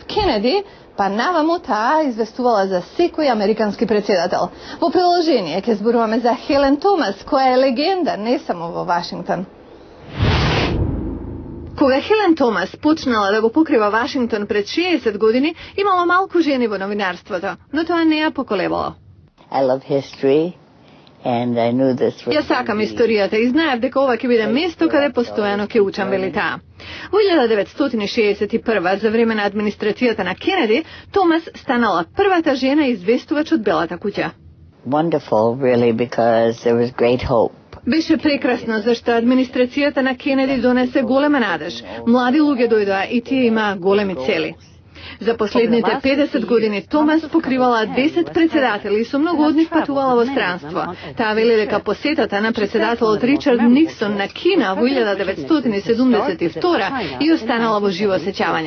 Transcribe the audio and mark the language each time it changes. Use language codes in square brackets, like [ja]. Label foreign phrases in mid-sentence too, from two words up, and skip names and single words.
[mk] Кенеди, па наваму таа известувала за секој американски председател. Во приложение ќе зборуваме за Хелен Томас, која е легенда не само во Вашингтон. Кога Хелен Томас почнала да го покрива Вашингтон пред 60 години, имало малку жени во новинарството, но тоа не ја поколебало. [en] I love history. [mk] Ја сакам историјата и знаев дека ова ќе биде место каде постојано ќе учам, вели таа. Во 1961 за време на администрацијата на Кенеди, Томас станала првата жена известувач од Белата куќа. [en] Wonderful, really, because there was great hope. [mk] Беше прекрасно зашто администрацијата на Кенеди донесе голема надеж. Млади луѓе дојдоа и тие имаа големи цели. За последните 50 години Томас покривала 10 председатели и со многу од нив патувала во странство. Таа вели дека посетата на председателот Ричард Никсон на Кина во 1972 и останала во живо сеќавање.